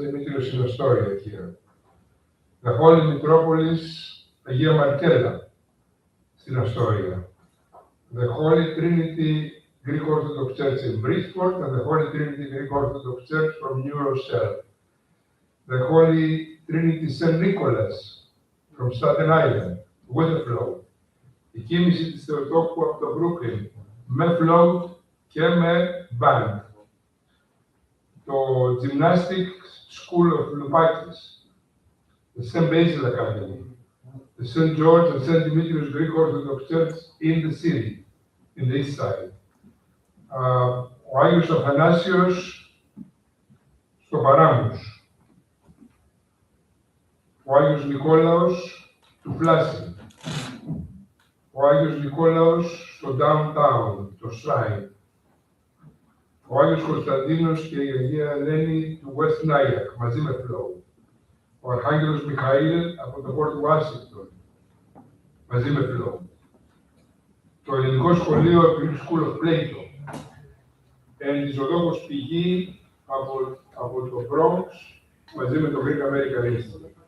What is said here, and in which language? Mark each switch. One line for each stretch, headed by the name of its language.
English: Demetrius in Astoria here. The Holy Metropolis, Αγία Μαρκέλα, στην Astoria. The Holy Trinity Greek Orthodox Church in Bridgeport and the Holy Trinity Greek Orthodox Church from New Rochelle. The Holy Trinity St. Nicholas from Staten Island, with a float.
Greek: Η κίνηση της Θεοτόκου από το Brooklyn, με float και με band.
English: Το Gymnastics School of Lupakis, the St. Basil Academy, the St. George and St. Demetrius Greek Orthodox Church in the city, in the east side.
Greek: Ο Άγιος Αθανάσιος στο Παράμους. Ο Άγιος Νικόλαος του Φλάσιν. Ο Άγιος Νικόλαος στο Downtown, το Shrine. Ο Άγιος Κωνσταντίνος και η Αγία Ελένη του West Nyack, μαζί με float. Ο Αρχάγγελος Μιχαήλ από το Port Washington, μαζί με float. Το Ελληνικό Σχολείο Greek School of Plato. Η Ζωδόκος Πηγή από το Bronx, μαζί με το Greek-American Institute.